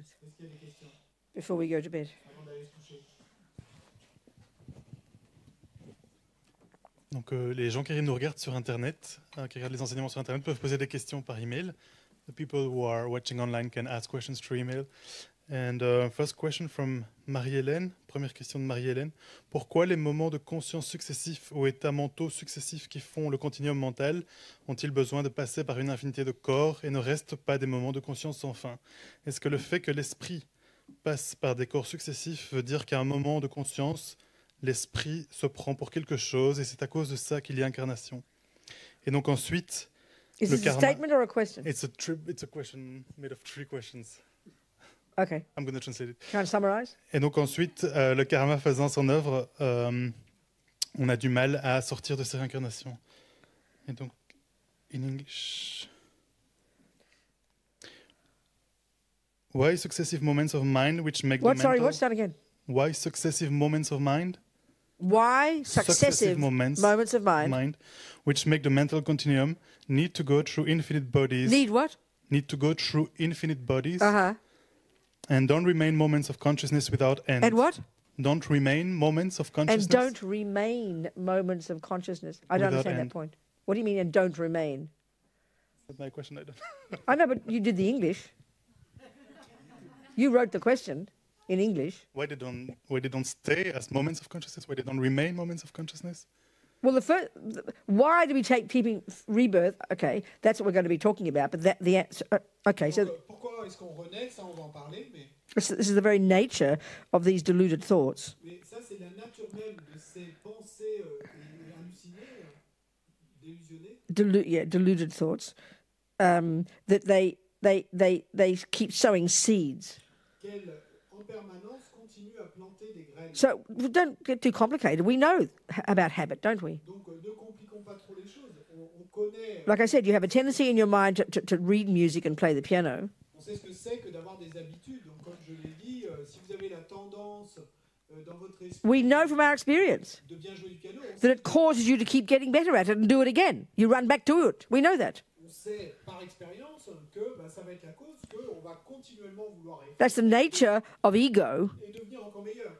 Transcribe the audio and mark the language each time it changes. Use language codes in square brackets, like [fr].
[fr] Est-ce qu'il y a des questions [en] before we go to bed? [fr] avant d'aller se coucher? Donc les gens qui nous regardent sur Internet, qui regardent les enseignements sur Internet, peuvent poser des questions par email. [en] The people who are watching online can ask questions through email. And first question from Marie-Hélène. [fr] Première question de Marie-Hélène. Pourquoi les moments de conscience successifs ou états mentaux successifs qui font le continuum mental ont-ils besoin de passer par une infinité de corps et ne restent pas des moments de conscience sans fin? Est-ce que le fait que l'esprit passe par des corps successifs veut dire qu'à un moment de conscience, l'esprit se prend pour quelque chose et c'est à cause de ça qu'il y a incarnation. Et donc ensuite, [en] Is [fr] le [en] this a [fr] karma. [en] statement or a question? It's a question made of 3 questions. Okay. I'm going to translate it. Can I summarize? [fr] Et donc ensuite, le karma faisant son œuvre, on a du mal à sortir de ces réincarnations. Et donc, [en] in English, why successive moments of mind which make What? the Sorry, mental... what's that again? Why successive moments of mind? Why successive moments of mind which make the mental continuum need to go through infinite bodies. need what? Need to go through infinite bodies Uh-huh. and don't remain moments of consciousness without end. And what? Don't remain moments of consciousness. And don't remain moments of consciousness. I don't Without understand end. that point. What do you mean, and don't remain? That's my question. I don't. I know, but you did the English. You wrote the question in English. Why they don't stay as moments of consciousness? Why they don't remain moments of consciousness? Well, why do we take keeping rebirth? Okay, that's what we're going to be talking about. But that the answer. Okay, so [fr] Pourquoi est-ce qu'on renaît? Ça, on va en parler, mais [en] this is the very nature of these deluded thoughts. [fr] ça, c'est la nature même de ces pensées hallucinées, délusionnées. [en] Deluded thoughts. That they keep sowing seeds. [fr] Qu'elles, en permanence, continuent à planter des graines. [en] So don't get too complicated. We know about habit, don't we? [fr] Donc, ne compliquons pas trop les choses. On connaît. [en] Like I said, you have a tendency in your mind to read music and play the piano. [fr] On sait ce que c'est que d'avoir des habitudes. Donc, comme je l'ai dit, si vous avez la tendance dans votre esprit [en] We know from our experience [fr] de bien jouer du piano, [en] that it causes you to keep getting better at it and do it again. You run back to it. We know that. [fr] on sait par expérience que ça va être la cause qu'on va continuellement vouloir [en] That's the nature of ego, [fr] et devenir encore meilleur.